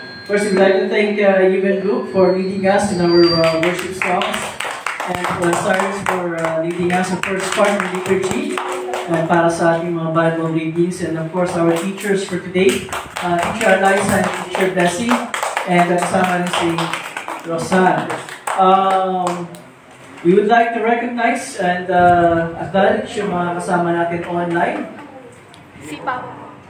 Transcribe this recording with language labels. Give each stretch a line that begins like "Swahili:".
English: First, we'd like to thank Even Group for leading us in our worship songs. And Cyrus for leading us the first part of liturgy.
Filipino: Para sa ating mga Bible readings.
English: And of course, our teachers for today. Teacher Eliza and Teacher Bessie.
Filipino: And kasama rin si Rosan.
English: We would like to recognize and acknowledge
Filipino: yung mga kasama natin
English: online.
Filipino: Si Papa.